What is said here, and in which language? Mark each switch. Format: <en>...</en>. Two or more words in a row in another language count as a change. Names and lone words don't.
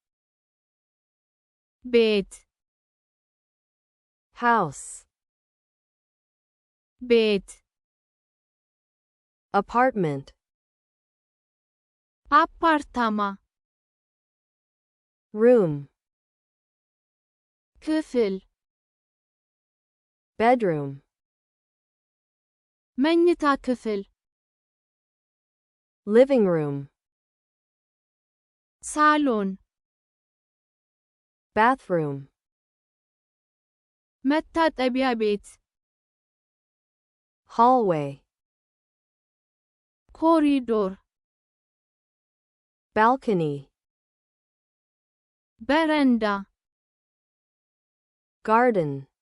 <am>ቤት</am> <en>house,</en> <am>ቤት</am> <en>apartment,</en> <am>ah-par-tah-mah</am> <en>room,</en> <am>ክፍል</am> <en>bedroom,</en> <am>መኝታ ክፍል</am> <en>living room,</en> <am>ሳሎን</am> <en>bathroom,</en> <am>መታጠቢያ ቤት</am> <en>hallway,</en> <am>ኮሪዶር</am> <en>balcony,</en> <am>በረንዳ</am> <en>garden,</en>